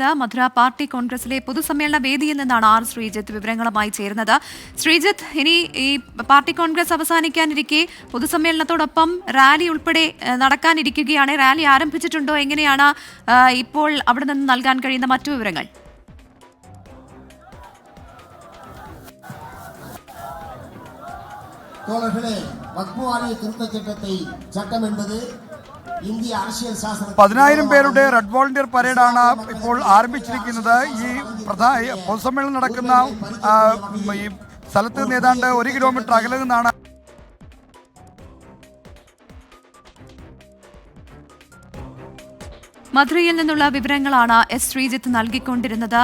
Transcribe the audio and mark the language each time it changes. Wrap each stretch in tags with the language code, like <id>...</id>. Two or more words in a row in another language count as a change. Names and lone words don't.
<ml>മധുര പാർട്ടി കോൺഗ്രസിലെ പൊതുസമ്മേളന വേദിയിൽ നിന്നാണ് ആർ ശ്രീജിത്ത് വിവരങ്ങളുമായി ചേരുന്നത്. ശ്രീജിത്ത്, ഇനി ഈ പാർട്ടി കോൺഗ്രസ് അവസാനിക്കാനിരിക്കെ പൊതുസമ്മേളനത്തോടൊപ്പം റാലി ഉൾപ്പെടെ നടക്കാനിരിക്കുകയാണ്. റാലി ആരംഭിച്ചിട്ടുണ്ടോ? എങ്ങനെയാണ് ഇപ്പോൾ അവിടെ നിന്ന് നൽകാൻ കഴിയുന്ന മറ്റു വിവരങ്ങൾ?</ml> <ta>தோழர்களே, வக்பு வாரிய திருத்தச் சட்டத்தை சட்டம் என்பது ഇന്ത്യ அரசியல் சாசன</ta> <ml>10,000 പേരുടെ റെഡ് വോളണ്ടിയർ പരേഡാണ് ഇപ്പോൾ ആരംഭിച്ചിരിക്കുന്നത്. ഈ പൊതുസമ്മേളനം നടക്കുന്ന ഈ സ്ഥലത്ത് നിന്ന് ഏതാണ്ട് 1 കിലോമീറ്റർ അകലെ നിന്നാണ് മധുരയിൽ നിന്നുള്ള വിവരങ്ങളാണ് എസ് ശ്രീജിത്ത് നൽകിക്കൊണ്ടിരുന്നത്.</ml>